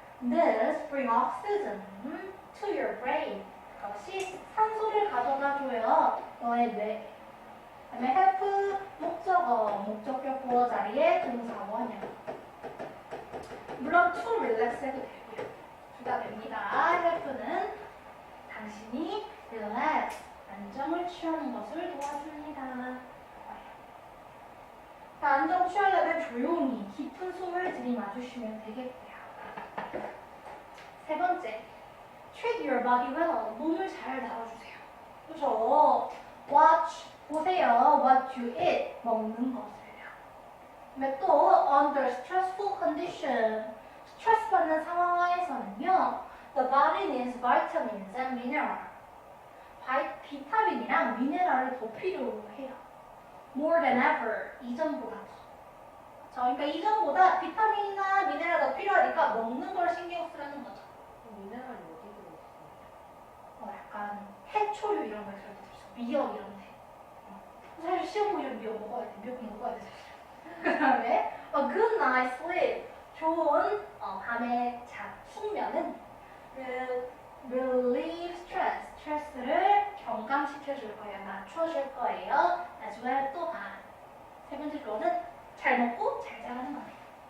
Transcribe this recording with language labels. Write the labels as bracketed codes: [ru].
[en] This bring oxygen to your brain. [ko] 그것이 산소를 가져다줘요. 너의 뇌. 그다음에 help 목적격 보어 자리에 동사 원형. 물론 to relax 해도 되고요. 둘 다 됩니다. help는 당신이 relax, 안정을 취하는 것을 도와줍니다. 안정 취하려면 조용히 깊은 숨을 들이마주시면 되겠고요. 세 번째, [en] treat your body well. [ko] 몸을 잘 다뤄주세요. 그죠? watch, 보세요. [en] what you eat, [ko] 먹는 것을요. 근데 또 [en] under stressful condition, [ko] 스트레스 받는 상황 하에서는요, [en] the body needs vitamins and minerals. [ko] 비타민이랑 미네랄을 더 필요해요. [en] More than ever, [ko] 이전보다 더. 그러니까 이전보다 비타민이나 미네랄 더 필요하니까 먹는 걸 신경 쓰라는 거죠. 미네랄이 어디 들어있어요? 약간 해초류 이런 걸 들어있어. 미역 이런 데. 사실 시험 보면 미역 먹어야 돼. 미역 먹어야 돼. 그 다음에 [en] a good night sleep. [ko] 좋은 밤의 숙면은 [en] relieve stress. [ko] 스트레스를 경감시켜줄 거예요. 낮춰줄 거예요. as well 또한. 세 번째 거는 잘 먹고 잘 자라는 거예요.